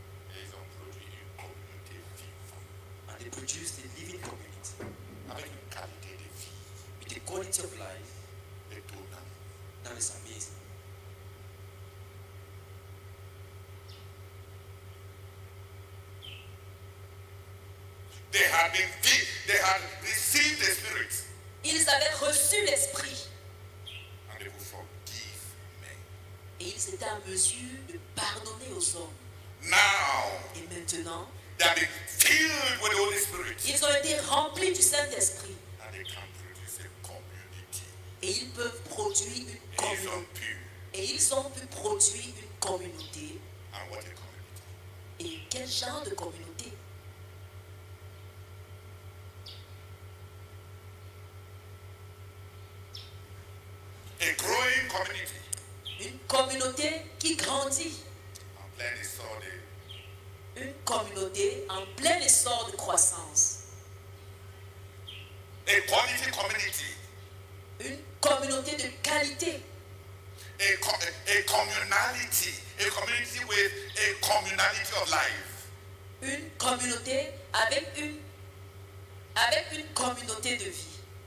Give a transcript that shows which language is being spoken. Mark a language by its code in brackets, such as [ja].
[fr] ils ont produit une communauté vivante [en] and they produced a living community [fr] avec une qualité de vie [en] with a quality of life [fr] étonnante. [en] that is amazing. They had received the Spirit [fr] Ils avaient reçu l'Esprit [en] and they would forgive men. [fr] et ils étaient en mesure de pardonner aux hommes. [en] Now, [fr] Et maintenant, [en] they have been filled with the Holy Spirit [fr] ils ont été remplis du Saint-Esprit [en] and they can produce a community. [fr] et ils peuvent produire une Ils communauté. sont purs. Et ils ont pu produire une communauté. [en] And what a community. [fr] Et quel genre de communauté? [en] A growing community [fr] Une communauté qui grandit. en plein essor de Une communauté en plein essor de croissance. [en] a quality community, [fr] Une communauté de qualité. [en] a communality, a community with a communality of life. [fr] Une communauté avec une communauté de vie.